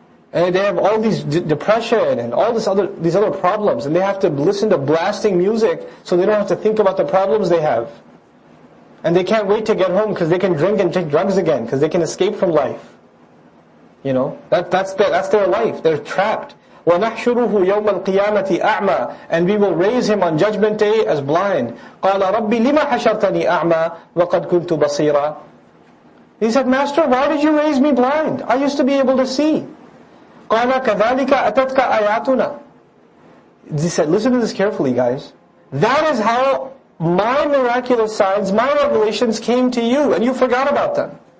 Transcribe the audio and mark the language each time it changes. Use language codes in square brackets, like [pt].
[en] And they have all these depression and all these other problems, and they have to listen to blasting music so they don't have to think about the problems they have. And they can't wait to get home because they can drink and take drugs again because they can escape from life. That's their life. They're trapped. [ar] وَنَحْشُرُهُ يَوْمَ الْقِيَامَةِ أَعْمَى. [en] And we will raise him on Judgment Day as blind. [ar] قَالَ رَبِّ لِمَ حَشَرْتَنِي أَعْمَى وَقَدْ كُنْتُ بَصِيرًا. [en] He said, Master, why did you raise me blind? I used to be able to see. [ar] قَالَ كَذَلِكَ أَتَتْكَ آيَاتُنَا. [en] He said, listen to this carefully, guys. That is how my miraculous signs, my revelations came to you, and you forgot about them.